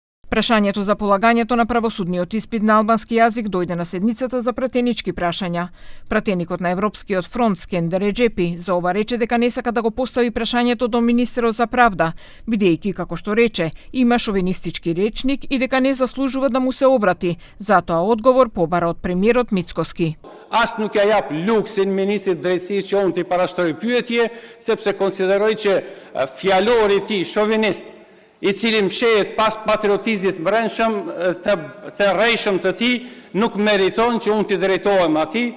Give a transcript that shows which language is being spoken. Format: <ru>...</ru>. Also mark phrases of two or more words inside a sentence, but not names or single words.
<mk>Прашањето за полагањето на правосудниот испит на албански јазик дојде на седницата за пратенички прашања. Пратеникот на Европскиот фронт Скендер Реджепи за ова рече дека не сака да го постави прашањето до министерот за правда, бидејќи, како што рече, има шовинистички речник и дека не заслужува да му се обрати, затоа одговор побара од премиерот Мицкоски.</mk> <sq>As nuk ja jap luksin ministrit drejtësisë që unë t'i parashtroj pyetje, sepse konsideroj që fjalori i tij shovinist, i cili mshehet pas patriotizmit brendshëm të rrejshëm të tij, nuk meriton që unë t'i drejtohem atij.</sq>